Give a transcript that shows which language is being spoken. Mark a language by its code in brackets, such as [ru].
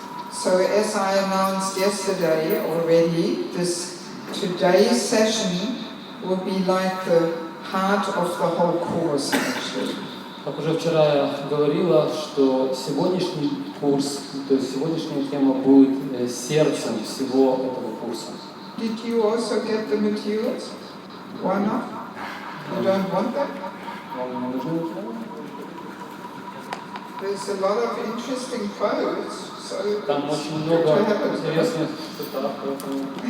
[en] So as I announced yesterday already, today's session will be like the heart of the whole course actually. [ru] Как уже вчера я говорила, что сегодняшний курс, то есть сегодняшняя тема будет сердцем всего этого курса. [en] Did you also get the materials? Why not? You don't want them? [ru] Вам не нужны материалы? [en] There's a lot of interesting quotes, so [ru] Там очень много интересных цитат, поэтому...